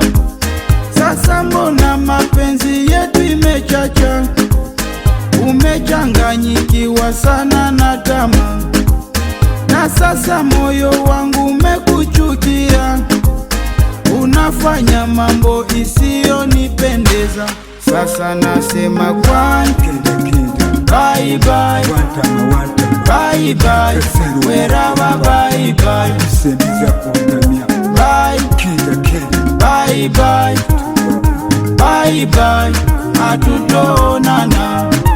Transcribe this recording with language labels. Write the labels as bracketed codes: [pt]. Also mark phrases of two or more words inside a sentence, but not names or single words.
[sw] Sasa mbona mapenzi yetu imechacha, umechanganyikiwa sana na tamaa. Na sasa moyo wangu umekuchukia, unafanya mambo isiyonipendeza. Sasa nasema kwake [en] bye bye, bye bye, wherever bye bye, bye bye bye, bye bye, [sw] hatutoonana.